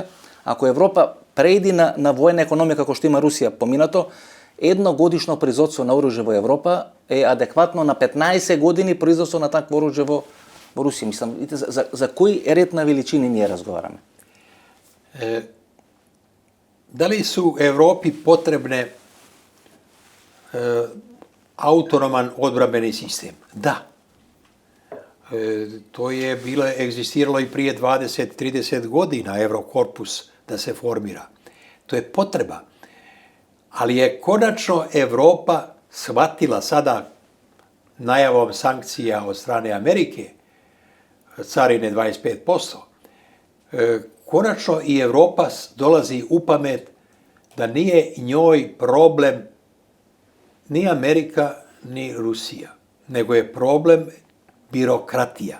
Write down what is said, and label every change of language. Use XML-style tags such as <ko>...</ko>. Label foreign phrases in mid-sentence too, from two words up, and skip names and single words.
<mk>Ако Европа преиди на војна економија како што има Русија поминато, едногодишно производство на оружје во Европа е адекватно на 15 години производство на такво оружје во Русија. Мислам, за кој ред на величини ние разговараме?</mk> <sr>Дали су Европи потребне autonoman odbrambeni sistem? Da. To je egzistiralo i prije 20-30 godina Eurokorpus da se formira. To je potreba. Ali je konačno Evropa shvatila sada najavom sankcija od strane Amerike, carine 25%, konačno i Evropa dolazi u pamet da nije njoj problem ni Amerika, ni Rusija, nego je problem birokratija.</sr>